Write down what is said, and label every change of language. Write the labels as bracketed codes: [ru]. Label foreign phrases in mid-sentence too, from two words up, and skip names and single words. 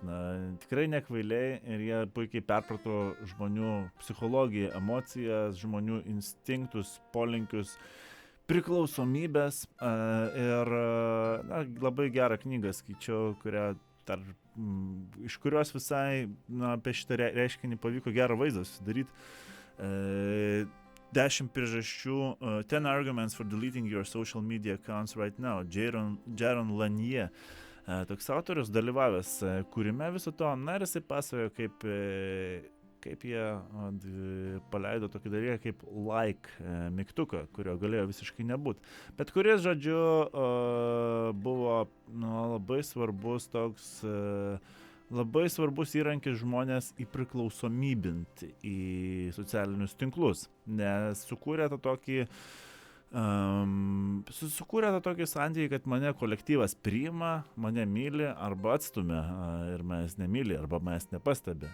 [lt] Tikrai nekvailiai ir jie puikiai perprato žmonių psichologiją, emocijas, žmonių instinktus, polinkius, priklausomybės. Ir labai gerą knygą skaičiau, iš kurios visai apie šitą reiškinį pavyko gerą vaizdą susidaryti. [en] 10 priežasčių, 10 arguments for deleting your social media accounts right now, Jaron Lanier. [lt] Toks autorius dalyvavęs kūrime viso to, ir jisai pasakojo, kaip jie paleido tokį dalyką kaip like mygtuką, kurio galėjo visiškai nebūti. Bet kuris, žodžiu, buvo labai svarbus toks, labai svarbus įrankis žmonės įpriklausomybinti į socialinius tinklus, nes sukūrė tą tokį santykį, kad mane kolektyvas priima, mane myli arba atstumia ir manęs nemyli arba manęs nepastebi.